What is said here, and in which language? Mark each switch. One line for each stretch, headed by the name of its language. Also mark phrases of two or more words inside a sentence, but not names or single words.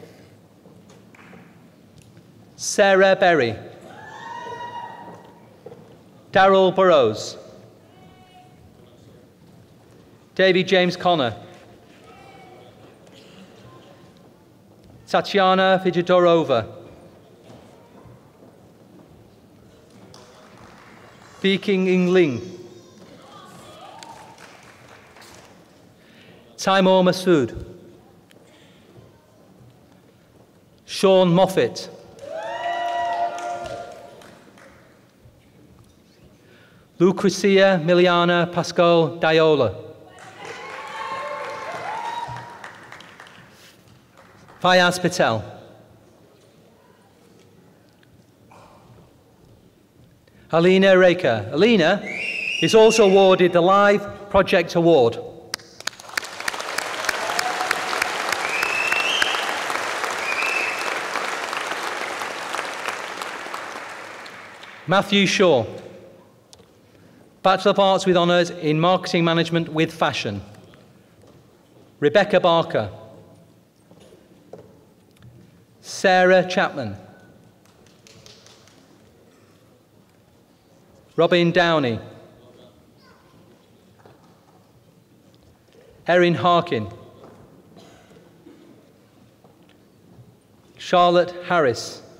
English: Sarah Berry. Daryl Burrows. David James Connor. Tatiana Fidjadorova. Viking Ingling. Timur Masood. Sean Moffat. Lucrecia Miliana Pascal Diola. Fayaz Patel. Alina Reka. Alina is also awarded the Live Project Award. Matthew Shaw. Bachelor of Arts with Honours in Marketing Management with Fashion. Rebecca Barker. Sarah Chapman. Robin Downey. Erin Harkin. Charlotte Harris.